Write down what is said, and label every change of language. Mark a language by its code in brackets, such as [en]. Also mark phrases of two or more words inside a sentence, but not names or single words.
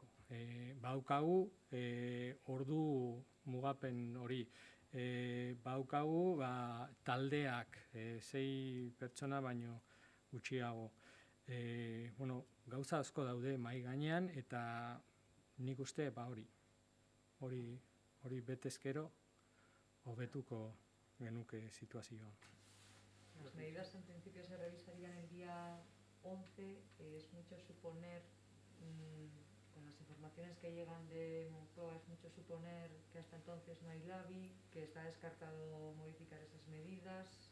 [eu] Baukagu ordu mugapen hori, baukagu taldeak 6 pertsona baino gutxiago. Gauza asko daude mahai gainean, eta nik uste hori betezkero hobetuko genuke situazioa. [es] Las medidas en principio se revisarían el día 11, es mucho suponer, con las informaciones que llegan de Moncloa, es mucho suponer que hasta entonces no hay LABI, que está descartado modificar esas medidas.